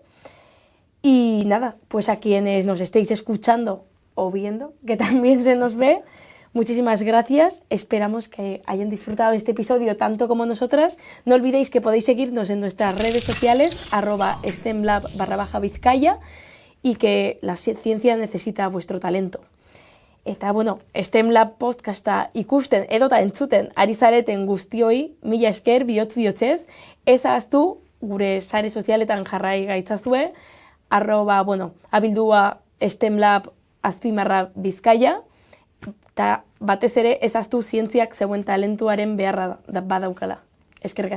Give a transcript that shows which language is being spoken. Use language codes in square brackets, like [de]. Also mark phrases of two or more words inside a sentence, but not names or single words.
[es] Y nada, pues a quienes nos estéis escuchando o viendo, que también se nos ve, muchísimas gracias. Esperamos que hayan disfrutado este episodio tanto como nosotras. No olvidéis que podéis seguirnos en nuestras redes sociales, @stemlab_Vizcaya, y que la ciencia necesita vuestro talento. [eu] Eta, bueno, STEMlab podcasta ikusten edota entzuten ari zareten guztioi, mila esker bihotz-bihotzez, ez ahaztu gure sare sozialetan jarrai gaitzazue, abildua STEMlab_Bizkaia, eta batez ere ez ahaztu zientziak zeuen talentuaren beharra badaukala.